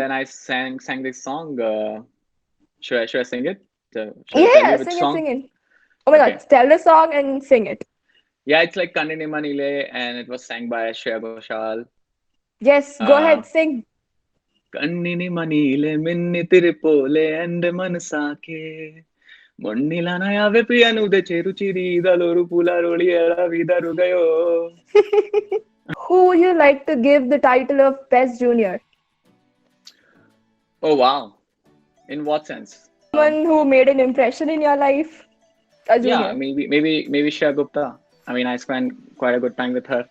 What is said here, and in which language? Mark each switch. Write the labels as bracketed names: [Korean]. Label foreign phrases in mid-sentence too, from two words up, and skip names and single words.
[English] then I sang this song. Should I sing it? Should I Yeah, tell you yeah, which sing it, song? sing it. Oh my God, Okay. tell the song and sing it. Yeah, it's like Kannini Manile, and it was sang by Shreya Ghoshal. Yes, go Uh, ahead, sing. [Malayalam] കണ്ണിനി മണിലെ മിന്നി തിരിപോലെ and മനസാകെ. മൊന്നിലനയാവേ പ്രിയനുദെ ചെറുചിരി ഇദലോരു പുലരൊളി എളവിദരുഗയോ. [English] Who would you like to give the title of Best Junior? Oh wow. In what sense? Someone who made an impression in your life? A Yeah, junior. maybe Shreya Gupta. I mean, I spent quite a good time with her.